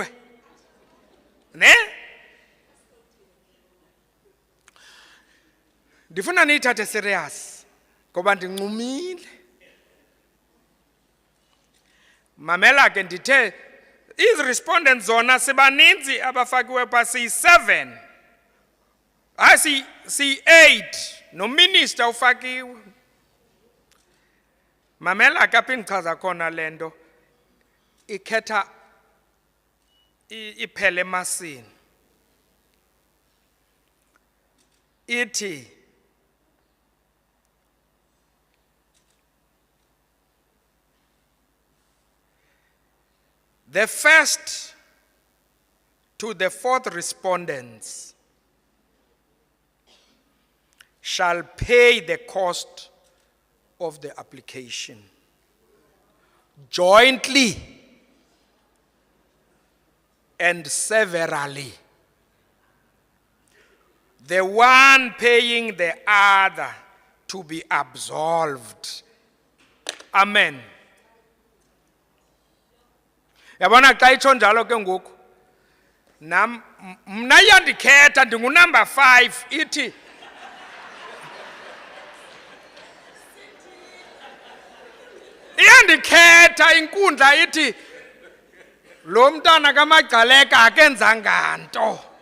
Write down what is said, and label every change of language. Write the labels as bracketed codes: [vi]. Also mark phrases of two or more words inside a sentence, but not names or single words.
[xh] Ne? Ndifuna niyithathe serious ngoba ndinqumile. Mamela ke ndithe respondents zona sibaninzi abafakiwe pa si-7. Si-8 no minister ufakiwe. Mamela ke apha endichaza khona lento ikhetha iphele emasini. [en] Ithi the first to the fourth respondents shall pay the cost of the application jointly and severally. The one paying the other to be absolved. Amen. [xh] Yabona xa itsho njalo ke ngoku nam mna iyandikhetha ndingunumber 5 ithi iyandikhetha inkundla ithi lo mntana kaMagcaleka akenzanga nto.